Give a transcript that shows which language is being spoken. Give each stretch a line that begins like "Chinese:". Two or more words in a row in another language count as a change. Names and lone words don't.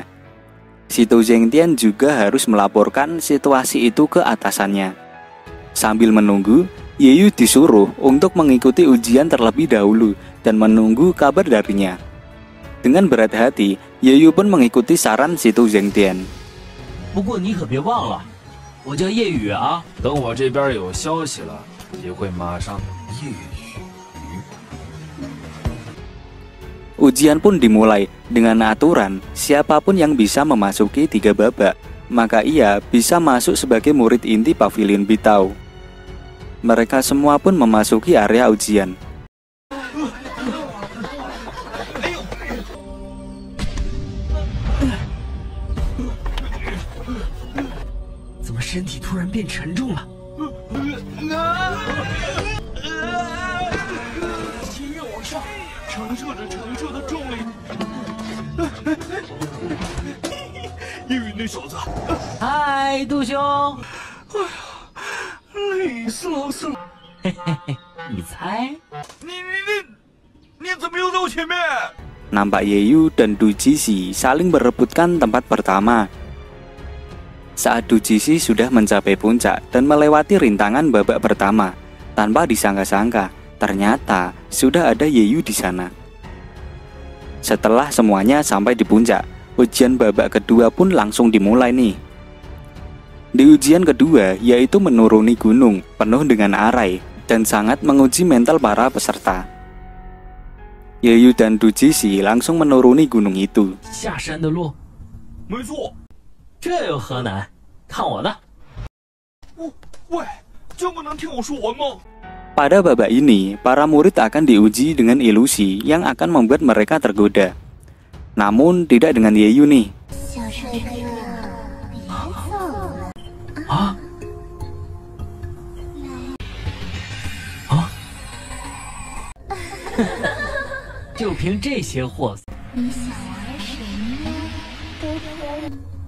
Indonesian: Situ Zhengtian juga harus melaporkan situasi itu ke atasannya. Sambil menunggu, Yeyu disuruh untuk mengikuti ujian terlebih dahulu dan menunggu kabar darinya. Dengan berat hati, Yeyu pun mengikuti saran Situ Zhengtian.
Chinese: 不过你可别忘了，我叫夜雨啊。等我这边有消息了，也会马上。夜雨。
Indonesian: Ujian pun dimulai dengan aturan siapapun yang bisa memasuki 3 babak, maka ia bisa masuk sebagai murid inti pavilion Bitao. Mereka semua pun memasuki area ujian.
Chinese: 怎么身体突然变沉重了？心越往上，承受着重力。叶雨那小子，嗨，杜兄，累死了。嘿嘿嘿，你猜？你怎么又在我前面？
Indonesian: Nampak Yeyu dan Du Jixi saling berebutkan tempat pertama. Saat Du Jixi sudah mencapai puncak dan melewati rintangan babak pertama, tanpa disangka-sangka, ternyata sudah ada Yeyu di sana. Setelah semuanya sampai di puncak, ujian babak kedua pun langsung dimulai nih. Di ujian kedua, yaitu menuruni gunung penuh dengan arai dan sangat menguji mental para peserta. Yeyu dan Dujisi langsung menuruni gunung itu.
Chinese: 下山的路，没错。这有何难？看我的！喂，真不能听我说完吗？
Indonesian: Pada babak ini, para murid akan diuji dengan ilusi yang akan membuat mereka tergoda. Namun tidak dengan Yeyu nih.
Chinese: 小帅哥，别走了。啊啊！就凭这些货色，你想玩什么都可以。